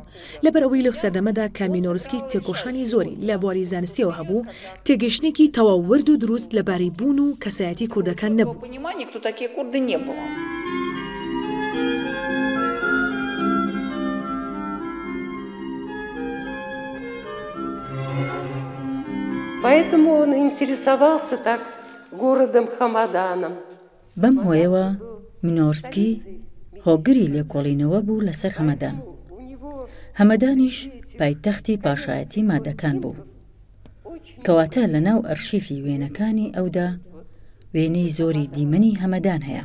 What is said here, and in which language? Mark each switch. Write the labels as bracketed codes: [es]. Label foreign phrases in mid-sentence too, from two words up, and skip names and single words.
[ckb] لەبەر ئەوەی لەو سەردەمەدا کە مینۆرسکی تێکۆشانی زۆری لە بواری زانستیەوە هەبوو، تێگەشتێکی تەواو ورد و دروست لەبارەی بوون و کەسایەتی کوردەکان نەبوو. [ru] Поэтому он интересовался так городом Хамаданом. [ckb] بەم هۆیەوە منۆرسکی هۆگری لێکۆڵینەوە بوو لەسەر هەمەدان. هەمەدانیش پایتەختی پاشایەتی مادەکان بوو، کەواتە لە ناو ئەرشیفی وێنەکانی ئەودا وێنەی زۆری دیمەنی هەمەدان هەیە.